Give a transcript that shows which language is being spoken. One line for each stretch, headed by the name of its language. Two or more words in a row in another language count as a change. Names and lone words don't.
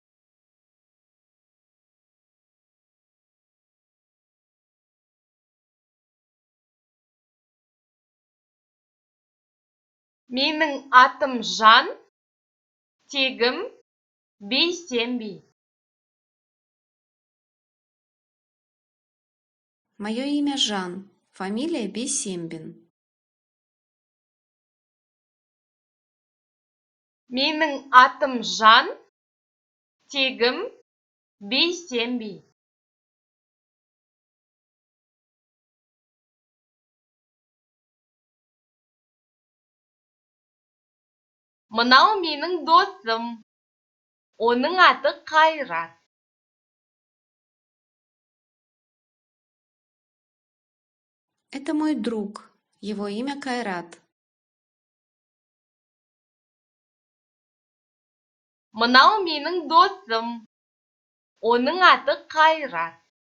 Kazakh: Менің атым Жан, тегім Бейсенбі.
Russian: Мое имя Жан, фамилия Бейсембин.
Kazakh: Менің атым Жан, тегім Бейсенбі. Мынау менің досым. Оның аты Қайрат.
Russian: Это мой друг, его имя Кайрат.
Kazakh: Мынау менің досым. Оның аты Қайрат.